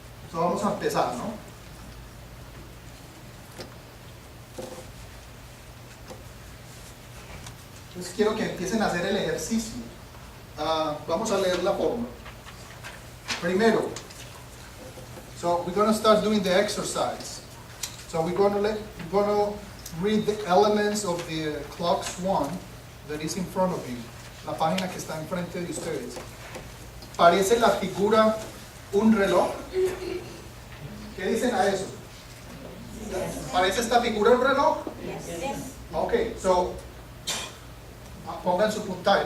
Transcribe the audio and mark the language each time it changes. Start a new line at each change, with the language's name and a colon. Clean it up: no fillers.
Spanish: So vamos a empezar, ¿no? Entonces quiero que empiecen a hacer el ejercicio. Vamos a leer la fórmula.
English: Primero, so we're going to start doing the exercise. So we're going to read the elements of the clocks 1 that is in front of you.
Spanish: La página que está enfrente de ustedes. ¿Parece la figura un reloj? ¿Qué dicen a eso? ¿Parece esta figura un reloj? Ok, so pongan su puntaje.